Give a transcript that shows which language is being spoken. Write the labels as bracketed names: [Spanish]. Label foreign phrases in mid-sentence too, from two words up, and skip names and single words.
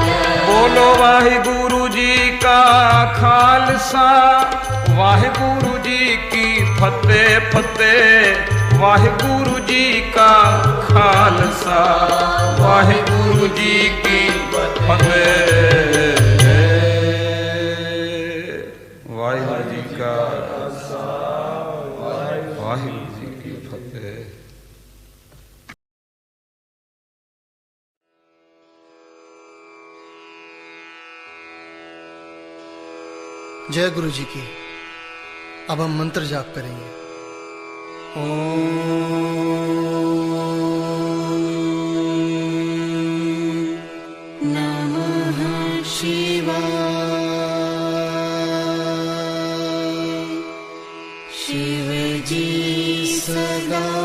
[Punjabi] ਬੋਲੋ ਵਾਹਿਗੁਰੂ ਜੀ ਕਾ ਖ਼ਾਲਸਾ ਵਾਹਿਗੁਰੂ ਜੀ ਕੀ ਫ਼ਤਿਹ ਫ਼ਤਿਹ ਵਾਹਿਗੁਰੂ ਜੀ ਕਾ ਖ਼ਾਲਸਾ ਵਾਹਿਗੁਰੂ ਜੀ ਕੀ ਫ਼ਤਿਹ ਵਾਹਿਗੁਰੂ ਜੀ ਕਾ ਵਾਹਿਗੁਰੂ ਜੀ ਕੀ ਫ਼ਤਿਹ। [Hindi] जय गुरु जी की। अब हम मंत्र जाप करेंगे। नमः शिवाय शिव जी सदा